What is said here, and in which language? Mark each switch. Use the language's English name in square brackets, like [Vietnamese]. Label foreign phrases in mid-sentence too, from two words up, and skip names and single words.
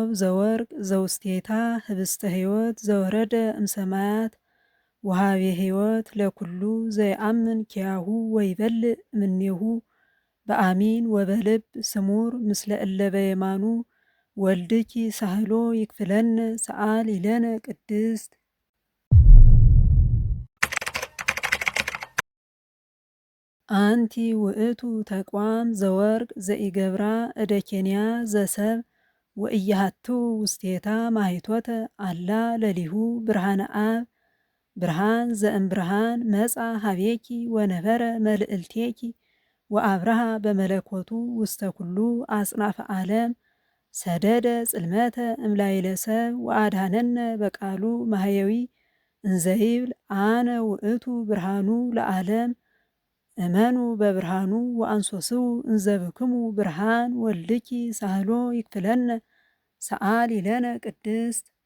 [Geez] ዘወርቅ ዘውስቴታ ህብስተ ሕይወት ዘወረደ እምሰማያት ወሃቤ ሕይወት ለኩሉ ዘይአምን ኪያሁ ወይበልዕ እምኔሁ በአሚን ወበልብ ስሙር ምስለ እለ በየማኑ ወልድኪ ሳህሎ ይክፍለነ ሰአሊ ለነ ቅድስት። አንቲ ውእቱ ተቋም ዘወርቅ ዘኢገብራ እደ ኬንያ ዘሰብ ወእያሃቱ ውስቴታ ማሂቶተ አላ ለሊሁ ብርሃነ አብ ብርሃን ዘእምብርሃን መጻ ሀቤኪ ወነበረ መልዕልቴኪ ወአብርሃ በመለኮቱ ውስተ ኩሉ አጽናፈ ዓለም ሰደደ ጽልመተ እምላይለ ሰብ ወአድኀነነ በቃሉ ማህየዊ እንዘይብል አነ ውእቱ ብርሃኑ ለዓለም እመኑ በብርሃኑ ወአንሶስው እንዘብክሙ ብርሃን ወልድኪ ሳህሎ ይክፍለነ ሰአሊ ለነ ቅድስት